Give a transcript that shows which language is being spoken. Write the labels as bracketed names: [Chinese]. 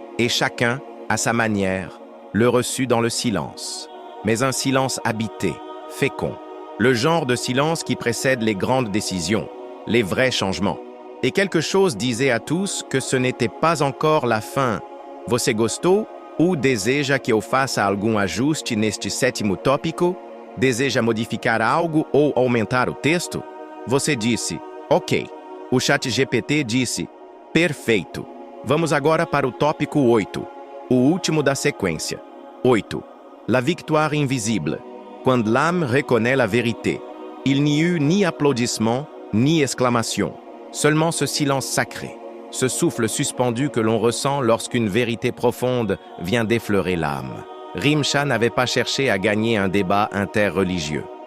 [French] Et chacun, à sa manière, le reçut dans le silence. Mais un silence habité, fécond. Le genre de silence qui précède les grandes décisions, les vrais changements. Et quelque chose disait à tous que ce n'était pas encore la fin. [Portuguese] Você gostou ou deseja que eu faça algum ajuste neste sétimo tópico? Deseja modificar algo ou aumentar o texto? Você disse, ok. O ChatGPT disse, perfeito. Vamos agora para o tópico 8, o último da sequência. [French] 8. La victoire invisible. Quand l'âme reconnaît la vérité. Il n'y eut ni applaudissement, ni exclamation. Seulement ce silence sacré, ce souffle suspendu que l'on ressent lorsqu'une vérité profonde vient d'effleurer l'âme. Rimcha n'avait pas cherché à gagner un débat interreligieux.